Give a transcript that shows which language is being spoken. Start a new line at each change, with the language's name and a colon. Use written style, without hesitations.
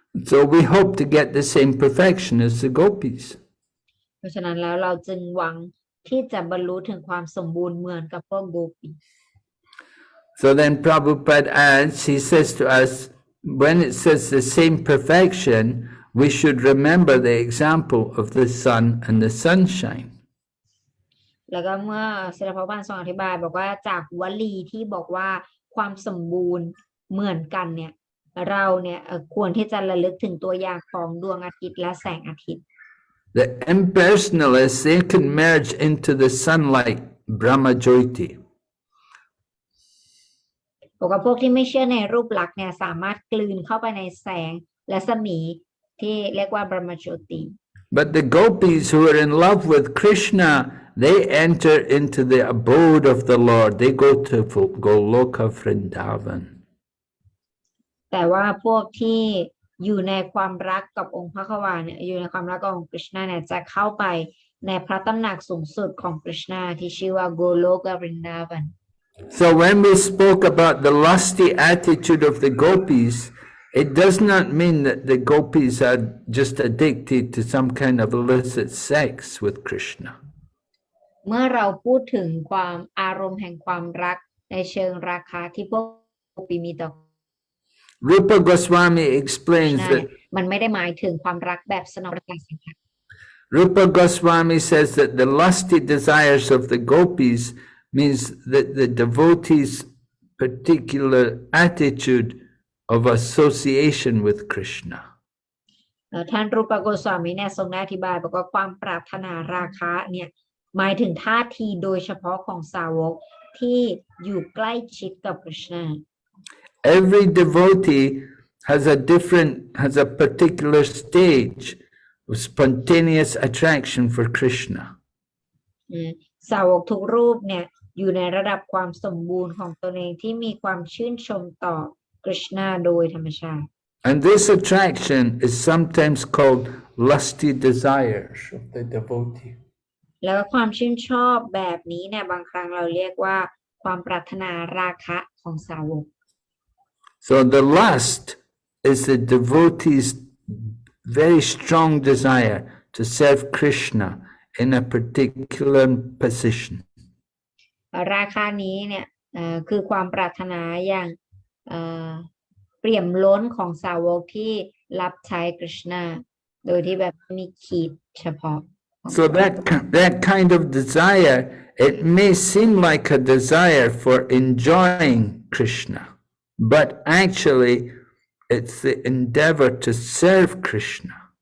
English: So we hope to get the same perfection as the gopis.
Thai: เพราะฉะนั้นแล้วเราจึงหวังที่จะบรรลุถึงความสมบูรณ์เหมือนกับพวกโกปี
English: So then Prabhupada adds, he says to us, when it says the same perfection, we should remember the example of the sun and the sunshine.
Thai: แล้วก็เมื่อศิลปบาลทรงอธิบายบอกว่าจากวลีที่บอกว่าความสมบูรณ์เหมือนกันเนี่ยเราเนี่ยควรที่จะระลึกถึงตัวอย่างของดวงอาทิตย์และแสงอาทิตย์
English: The impersonalists, they can merge into the sunlight, Brahma Jyoti.
Thai: บอกว่าพวกที่ไม่เชื่อในรูปลักษณ์เนี่ยสามารถกลืนเข้าไปในแสงและรัศมีที่เรียกว่าบรมโจติ
English: But the gopis who are in love with Krishna, they enter into the abode of the Lord. They go to Goloka Vrindavan.
Thai: แต่ว่าพวกที่อยู่ในความรักกับองค์พระขวาเนี่ยอยู่ในความรักกับองค์กฤษณาเนี่ยจะเข้าไปในพระตำหนักสูงสุดของกฤษณาที่ชื่อว่าโกโลกวรินดาวัน
English: So when we spoke about the lusty attitude of the gopis, it does not mean that the gopis are just addicted to some kind of illicit sex with Krishna.
Thai: เมื่อเราพูดถึงความอารมณ์แห่งความรักในเชิงราคาที่พวกโกปีมีต่อ
English: Rupa Goswami explains that
Thai: มันไม่ได้หมายถึงความรักแบบสนองประสาท
English: Rupa Goswami says that the lusty desires of the gopis means that the devotees' particular attitude of association with Krishna.
Thai: ท่านรูปโกสวามีเนี่ยทรงได้อธิบายบอกว่าความปรารถนาราคะเนี่ยหมายถึงท่าทีโดยเฉพาะของสาวกที่อยู่ใกล้ชิดกับกฤษณา
English: Every devotee has a particular stage of spontaneous attraction for Krishna.
Thai: สาวกทุกรูปเนี่ยอยู่ในระดับความสมบูรณ์ของตนเองที่มีความชื่นชมต่อกฤษณาโดยธรรมชาติ
English: And this attraction is sometimes called lusty desires of the devotee.
Thai: แล้วความชื่นชอบแบบนี้เนี่ยบางครั้งเราเรียกว่าความปรารถนาราคะของสาวก
English: So the lust is the devotee's very strong desire to serve Krishna in a particular position.
Thai: ราคานี้เนี่ยคือความปรารถนาอย่างเปี่ยมล้นของสาวกที่รับใช้กฤษณาโดยที่แบบมีขีดเฉพาะ
English: So that kind of desire, it may seem like a desire for enjoying Krishna, but actually it's the endeavor to serve Krishna.